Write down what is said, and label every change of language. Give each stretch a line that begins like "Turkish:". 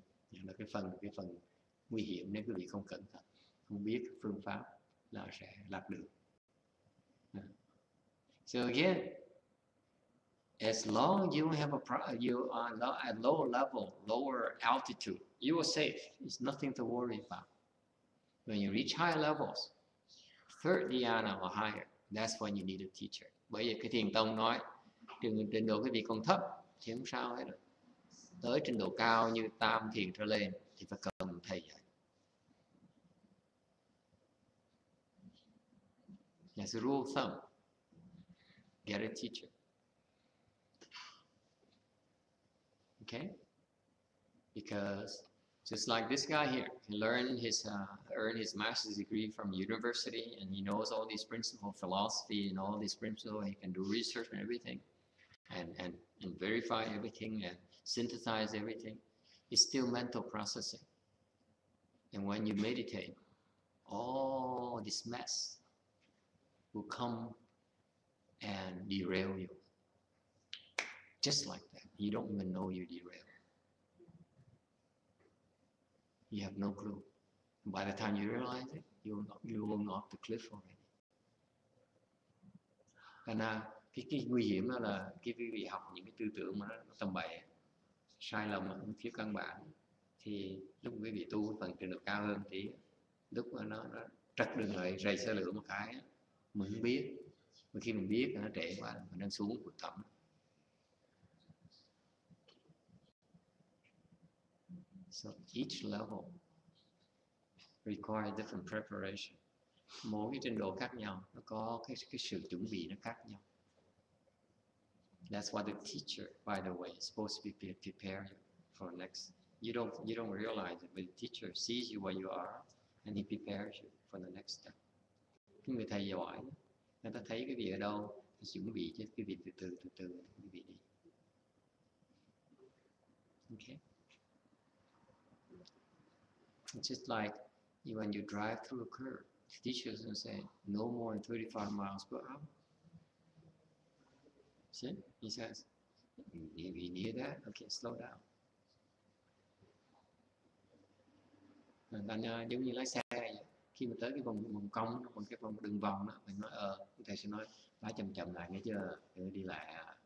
Vietnamese: Là cái phần nguy hiểm nếu quý vị không cẩn thận, không biết phương pháp là sẽ lạc đường.
English: So again, as long as you have you are not at lower level, lower altitude, you are safe. It's nothing to worry about. When you reach higher levels, third dhyana or higher, that's when you need a teacher.
Vietnamese: Bởi vì cái thiền tông nói, trình độ cái vị còn thấp thì không sao hết rồi. Tới trình độ cao như tam thiền trở lên thì phải cần thầy dạy.
English: As a rule of thumb, get a teacher. Okay? Because just like this guy here, he earned his master's degree from university, and he knows all these principles of philosophy and all these principles. He can do research and everything, and verify everything and synthesize everything. It's still mental processing. And when you meditate, all this mess will come and derail you. Just like that. You don't even know you're derailed. You have no clue. By the time you realize it, you will go off the cliff already.
Vietnamese: Thành ra cái nguy hiểm đó là cái quý vị học những cái tư tưởng mà nó tầm bậy, sai lầm ở phía căn bản, thì lúc quý vị tu phần trình độ cao hơn tí, lúc mà nó trật đường lại rầy xe lửa một cái, mình không biết. Mà khi mình biết nó trễ quá, mình đang xuống vực thẳm.
English: So each level requires different preparation.
Vietnamese: Mỗi cái trình độ khác nhau, nó có cái sự chuẩn bị nó khác nhau.
English: That's why the teacher, by the way, is supposed to prepare you for next. You don't realize it, but the teacher sees you where you are, and he prepares you for the next step.
Vietnamese: Cái người thầy giỏi, người ta thấy cái gì ở đâu, thì chuẩn bị cho cái việc từ từ cái việc đi.
English: Okay. It's just like when you drive through a curve, the teacher is going to say, no more than 35 miles per hour. See? He says, if you near that, okay, slow down.
Vietnamese: Thành giống như lái xe vậy. Khi mà tới cái vòng cong, cái vòng đường vòng đó, mình nói thầy sẽ nói lái chậm lại nghe chưa, đừng đi lại.